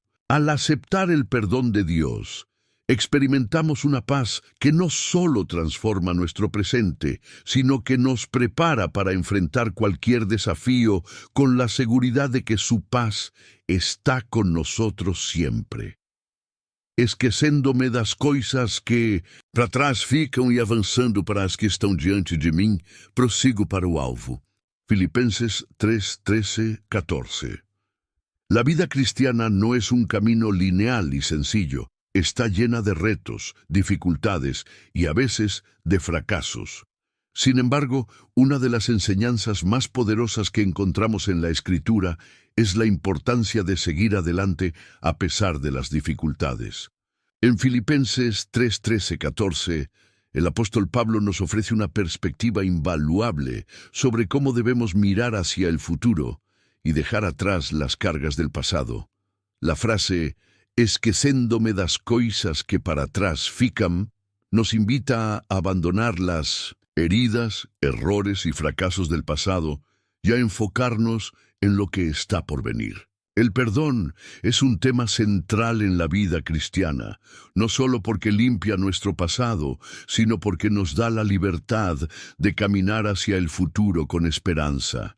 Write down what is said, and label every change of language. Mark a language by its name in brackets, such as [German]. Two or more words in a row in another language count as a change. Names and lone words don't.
[Spanish] Al aceptar el perdón de Dios, experimentamos una paz que no solo transforma nuestro presente, sino que nos prepara para enfrentar cualquier desafío con la seguridad de que su paz está con nosotros siempre. [Portuguese] Esquecendo-me das coisas que para trás ficam e avançando para as que estão diante de mim, prossigo para o alvo. [Spanish] Filipenses 3, 13, 14. La vida cristiana no es un camino lineal y sencillo. Está llena de retos, dificultades y a veces de fracasos. Sin embargo, una de las enseñanzas más poderosas que encontramos en la Escritura es la importancia de seguir adelante a pesar de las dificultades. En Filipenses 3, 13, 14, el apóstol Pablo nos ofrece una perspectiva invaluable sobre cómo debemos mirar hacia el futuro y dejar atrás las cargas del pasado. La frase [Portuguese] esquecendo-me das coisas que para trás ficam [Spanish] nos invita a abandonar las heridas, errores y fracasos del pasado y a enfocarnos en lo que está por venir. El perdón es un tema central en la vida cristiana, no solo porque limpia nuestro pasado, sino porque nos da la libertad de caminar hacia el futuro con esperanza.